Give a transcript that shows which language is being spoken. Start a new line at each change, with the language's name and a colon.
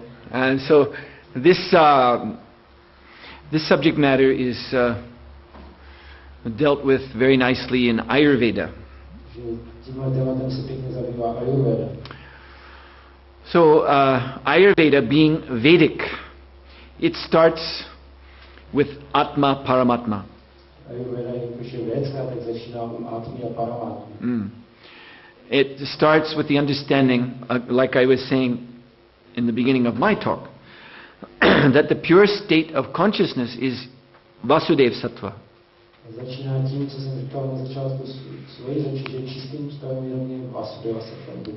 English: And so this subject matter is dealt with very nicely in Ayurveda.
Czech: Že tímhle tématem se pěkně zabývá Ayurveda.
English: So Ayurveda, being Vedic, it starts with Atma Paramatma.
Czech: Ayurveda, jakož je védská, tak začíná Atmy a Paramatmy.
English: It starts with the understanding, like I was saying in the beginning of my talk, that the pure state of consciousness is Vasudev Sattva.
Czech: Začíná tím, co jsem říkal na začátku svojí řeči, že čistým stavem vědomí je Vasudeva Sattva.